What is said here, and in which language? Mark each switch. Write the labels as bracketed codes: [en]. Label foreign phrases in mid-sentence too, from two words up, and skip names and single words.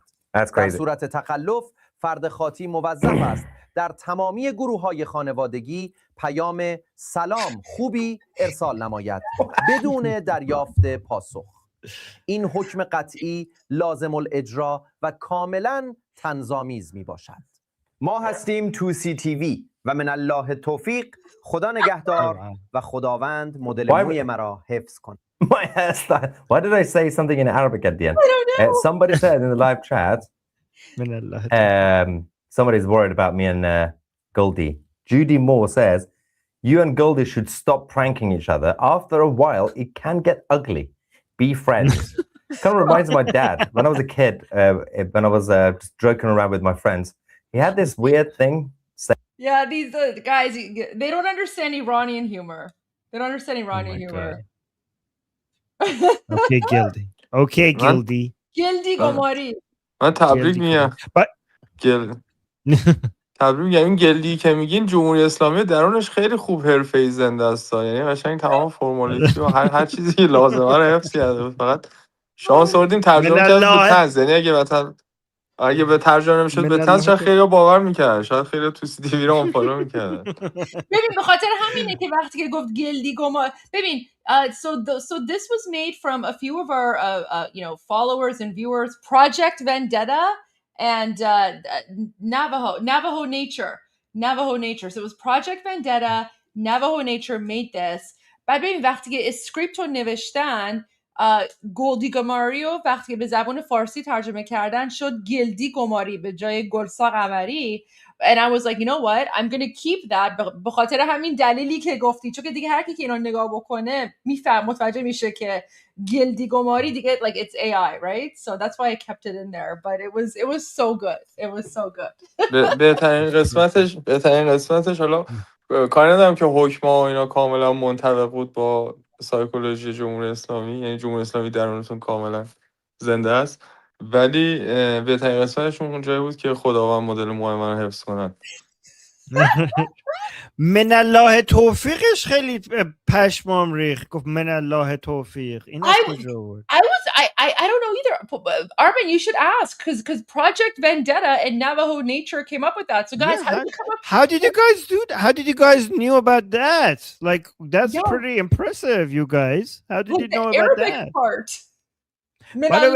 [fa] در صورت تخلف فرد خاطی موظف است در تمامی گروه‌های خانوادگی پیام سلام خوبی ارسال نماید بدون دریافت پاسخ. این حکم قطعی لازم الاجرا و کاملا طنزآمیز میباشد. ما هستیم توسی تیوی و [ar] من الله توفیق. [fa] خدا نگهدار و خداوند مدل موی مرا حفظ کن. [en] My hairstyle. Why did I say something in Arabic at the end? I don't know. Somebody said in the live chat, somebody's worried about me and Goldie. Judy Moore says, you and Goldie should stop pranking each other. After a while, it can get ugly. Be friends. Kind of reminds me of my dad. When I was a kid, when I was just joking around with my friends, he had this weird thing. Yeah, these guys, they don't understand Iranian humor. They don't understand Iranian humor. Okay, Gildy. Okay, Gildy. Gildy Gomari. [fa] من تبریک میگم. تبریک میگم. این گلدی که میگین جمهوری اسلامی درونش خیلی خوب حرفه‌ای زنده است. یعنی قشنگ تمام فرمالیتی و هر چیزی که لازمه رو حفظ کرده. فقط شانس آوردیم ترجمه کردیم به طنز. یعنی اگه به ترجمه نمیشد به طنز شاید خیلی باور میکرد، شاید خیلی تو سی تیوی رو آنفالو میکرد. ببین به خاطر همینه که وقتی که گفت گلدی گما، ببین [en] so this was made from a few of our followers and viewers, Project Vendetta and Navajo Nature. So it was Project Vendetta, Navajo Nature made this. [fa] بعد ببین وقتی که اسکریپت رو نوشتن گلدی گماری و وقتی به زبان فارسی ترجمه کردن شد گلدی گماری به جای گلسا قمری. [en] And I was like, you know what, I'm gonna keep that. [fa] به خاطر همین دلیلی که گفتی، چون که دیگه هر کی که اینو نگاه بکنه متوجه میشه که گلدی گماری دیگه [en] like it's AI, right? So that's why I kept it in there. But it was so good. It was so good. [fa] بهترین قسمتش حالا کاری ندارم که حکم‌ها و اینا کاملا منطبق بود با سایکولوژی جمهوری اسلامی، یعنی جمهوری اسلامی درونتون کاملا زنده است، ولی بهترین قسمتشون اون جایی بود که خداوند مدل موهای من رو حفظ کنن. [ar] من الله توفیقش [fa] خیلی پشمام ریخت. گفت [ar] من الله توفیق. [fa] این از کجا بود؟ [en] I don't know either. Armin, you should ask because Project Vendetta and Navajo Nature came up with that. So guys, Yeah, how did you come up? how did you guys do that? How did you guys knew about that? Like, that's Yeah, pretty impressive, you guys. How did like you the know about Arabic that? part. By the way,